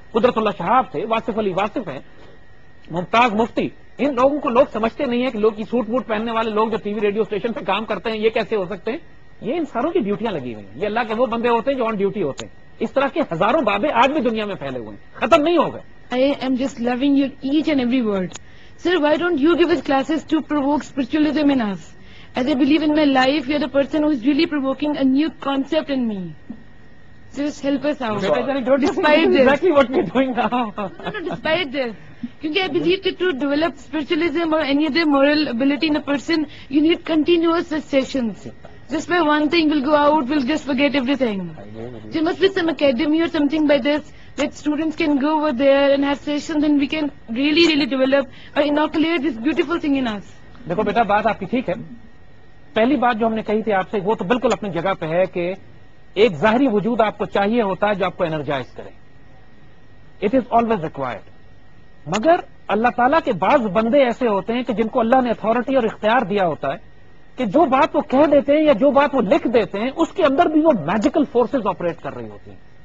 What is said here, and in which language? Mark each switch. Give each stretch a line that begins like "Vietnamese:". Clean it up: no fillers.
Urdu: قدرت اللہ شہاب تھے، واصف علی واصف ہیں، ممتاز مفتی. ان لوگوں کو لوگ سمجھتے نہیں ہیں کہ لوگ سوٹ بوٹ پہننے والے لوگ جو ٹی وی ریڈیو اسٹیشن پہ کام کرتے ہیں یہ کیسے ہو سکتے ہیں. یہ ان ساروں کی ڈیوٹیاں لگی ہوئی ہیں. یہ اللہ کے وہ بندے ہوتے ہیں جو آن ڈیوٹی ہوتے ہیں. اس طرح کے ہزاروں بابے آج بھی دنیا میں پھیلے ہوئے ہیں، ختم نہیں ہو گئے.
English: I am just loving your each and every word. Sir, why don't you give us classes to provoke spiritualism in us? As I believe in my life, you are the person who is really provoking a new concept in me. So just help us out. Despite this. Exactly what we are doing now. No, despite this. Because I believe that to develop spiritualism or any other moral ability in a person, you need continuous sessions. Just by one thing will go out, we'll just forget everything. There must be some academy or something by this, that students can go over there and have sessions and we can really, really develop or inoculate this beautiful thing in us.
Urdu: دیکھو بیٹا، بات آپ کی ٹھیک ہے. پہلی بات جو ہم نے کہی تھی آپ سے وہ تو بالکل اپنی جگہ پہ ہے کہ ایک ظاہری وجود آپ کو چاہیے ہوتا ہے جو آپ کو انرجائز کرے.
English: It is always required.
Urdu: مگر اللہ تعالیٰ کے بعض بندے ایسے ہوتے ہیں کہ جن کو اللہ نے اتھارٹی اور اختیار دیا ہوتا ہے کہ جو بات وہ کہہ دیتے ہیں یا جو بات وہ لکھ دیتے ہیں اس کے اندر بھی وہ میجیکل فورسز آپریٹ کر رہی ہوتی ہیں.